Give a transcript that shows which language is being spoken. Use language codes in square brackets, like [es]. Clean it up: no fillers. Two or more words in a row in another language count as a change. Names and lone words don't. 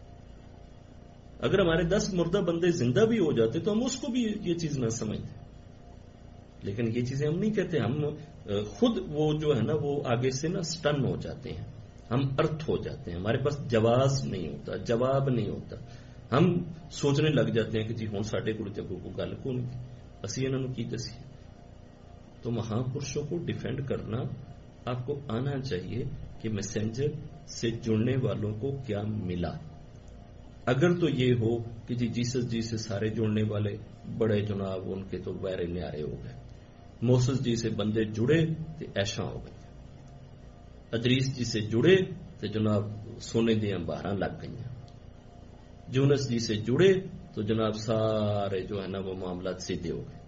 [ur] اگر ہمارے 10 مردہ بندے زندہ بھی ہو جاتے تو ہم اس کو بھی یہ چیز نہ سمجھتے. لیکن یہ چیزیں ہم نہیں کہتے، ہم خود وہ جو ہے نا وہ آگے سے نا سٹن ہو جاتے ہیں، ہم ارتھ ہو جاتے ہیں، ہمارے پاس جواز نہیں ہوتا، جواب نہیں ہوتا. [pa] ہم سوچنے لگ جاتے ہیں کہ جی ہوں ساڈے کول تے کوئی گل کون کی، اسی انہاں نوں کی دسی. [ur] تو مہا پرشوں کو ڈیفینڈ کرنا آپ کو آنا چاہیے کہ میسنجر سے جڑنے والوں کو کیا ملا. اگر تو یہ ہو کہ جی جیسس جی سے سارے جڑنے والے بڑے جناب ان کے تو [pa] ویرے نیارے [ur] ہو گئے، موسس جی سے بندے جڑے تو ایشاں ہو گئی، ادریس جی سے جڑے تو جناب [pa] سونے دیاں باہراں [ur] لگ گئیں، یونس جی سے جڑے تو جناب سارے جو ہے نا وہ معاملات سیدھے ہو گئے.